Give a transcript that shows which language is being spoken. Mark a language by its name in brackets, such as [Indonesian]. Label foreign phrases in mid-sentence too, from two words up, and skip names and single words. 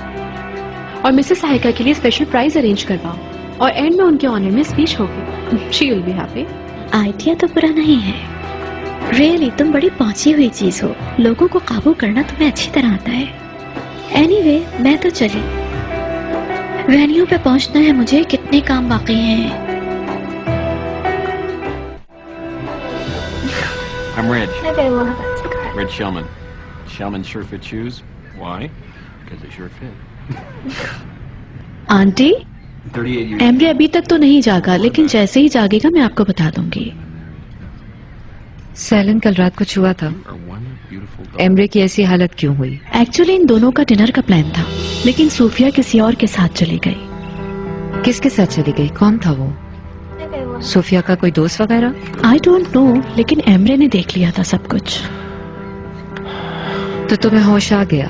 [Hindi] और मिसेस साइका के लिए [English] special prize [Hindi] अरेंज करवाओ, और एंड में उनके ऑनर में स्पीच होगी। [English] She will be happy. [Hindi] आइडिया तो बुरा नहीं है। रियली तुम बड़ी पहुंची हुई चीज हो। लोगों को काबू करना तुम्हें अच्छी तरह आता है। एनीवे, मैं तो चली। वेन्यू पे पहुंचना है मुझे, कितने काम बाकी हैं। [English] I'm Reg. Okay, well, that's good. Reg Shellman. Shellman sure fit shoes. Why? Because they sure fit. [Hindi] आंटी, 38 years. एम्ब्रे अभी तक तो नहीं जागा, लेकिन जैसे ही जागेगा मैं आपको बता दूंगी। सैलन कल रात कुछ हुआ था? [English] Or one beautiful dog. [Hindi] एम्ब्रे की ऐसी हालत क्यों हुई? एक्चुअली इन दोनों का डिनर का प्लान था, लेकिन सूफिया किसी और के साथ चली गई। किसके साथ चली गई? कौन था वो? सोफिया का कोई दोस्त वगैरह? [English] I don't know, [Hindi] लेकिन एम्ब्रे ने देख लिया था सब कुछ। तो तुम्हें होश आ गया?